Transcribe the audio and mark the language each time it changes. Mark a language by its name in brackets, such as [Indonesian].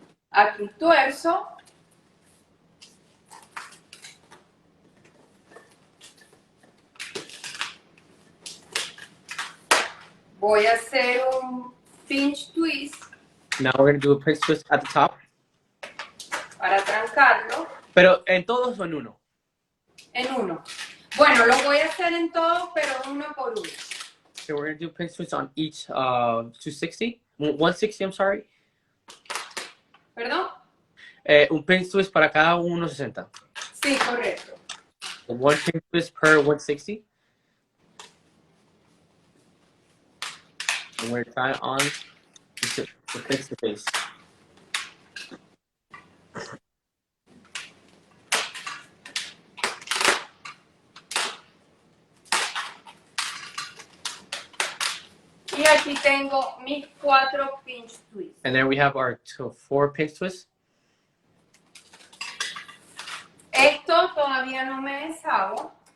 [Spanish] Aquí tuerzo. Voy a hacer un pinch twist. [English] Now we're going to do a pinch twist at the top. [Spanish] Para trancarlo. Pero en todos o en uno. En uno. Bueno, lo voy a hacer en todos, pero uno por uno. [English] So we're going to do pinch twists on each 160, I'm sorry. [Spanish] ¿Perdón? Un pinch twist para cada 160. Sí, correcto. [English] One pinch twist per 160. And we're trying on to fix the face. [Spanish] Y Y aquí tengo mis 4 pinch twists. [English] And then we have our 4 pinch twists. [Spanish] Esto todavía no me deshago.